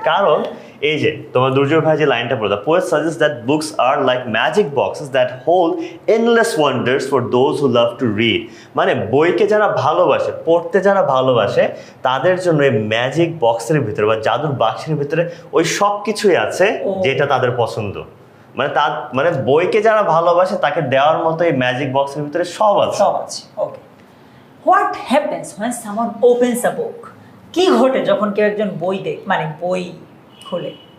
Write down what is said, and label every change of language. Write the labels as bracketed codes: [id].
[bn] কারণ এই যে তোমার দুর্জয় ভাই যে লাইনটা পড়ে, [en] The poet suggests that books are like magic boxes that hold endless wonders for those who love to read. [bn] মানে বইকে যারা ভালোবাসে, পড়তে যারা ভালোবাসে, তাদের জন্য এই ম্যাজিক বক্সের ভিতরে বা জাদুর বাক্সের ভিতরে ওই সব কিছুই আছে যেটা তাদের পছন্দ। মানে বইকে যারা ভালোবাসে তাকে দেওয়ার মতো এই ম্যাজিক বক্সের ভিতরে সব আছে। ওকে, [en] What happens when someone opens a book? [bn] কি ঘটে যখন কেউ একজন বই মানে বই খোলে?